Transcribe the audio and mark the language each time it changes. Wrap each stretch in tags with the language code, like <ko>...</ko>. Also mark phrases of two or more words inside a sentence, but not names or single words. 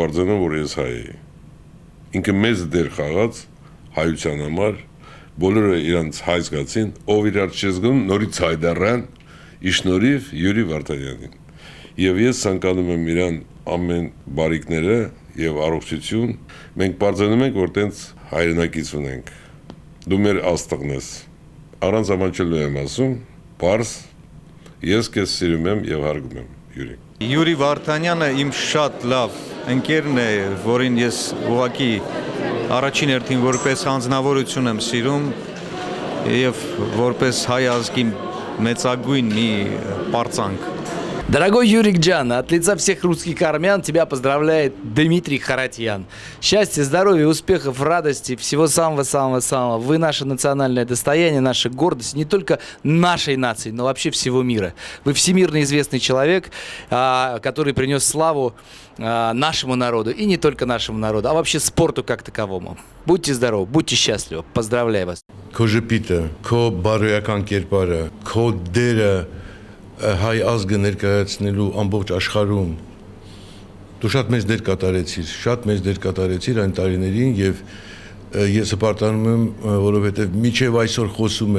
<hy>բարձրանում, որ ես հայ էի։ Ինքը մեծ դեր խաղաց հայության համար, բոլորը իրանց հայ զգացին, ով իրար չզգում, նորից հայ դառան, իշնորհիվ Յուրի Վարդանյանին։ Եվ ես ցանկանում եմ իրան ամեն բարիքները եւ առողջություն։ Մենք բարձրանում ենք, որ տենց հայրենակից ունենք։ Դու մեր աստղն ես։ Առանց ամանչելու եմ ասում, բարձ, ես քեզ սիրում եմ եւ հարգում եմ, Յուրի։ Յուրի Վարդանյանը իմ շատ լավ ընկերն է, որին ես ուղղակի առաջին հերթին որպես անձնավորություն եմ սիրում եւ որպես հայ ազգի մեծագույն մի պարծանք։</hy> <ru>Дорогой Юрик Джан, от лица всех русских армян тебя поздравляет Дмитрий Харатьян. Счастья, здоровья, успехов, радости, всего самого-самого-самого. Вы наше национальное достояние, наша гордость не только нашей нации, но вообще всего мира. Вы всемирно известный человек, который принес славу нашему народу, и не только нашему народу, а вообще спорту как таковому. Будьте здоровы, будьте счастливы. Поздравляю вас.</ru> <hy>Քո ժպիտը, քո բարոյական կերպարը, քո դերը հայ ազգը ներկայացնելու ամբողջ աշխարհում դու շատ մեծ դեր կատարեցիր այն տարիներին եւ ես հպարտանում եմ որովհետեւ միջև այսօր խոսում</hy>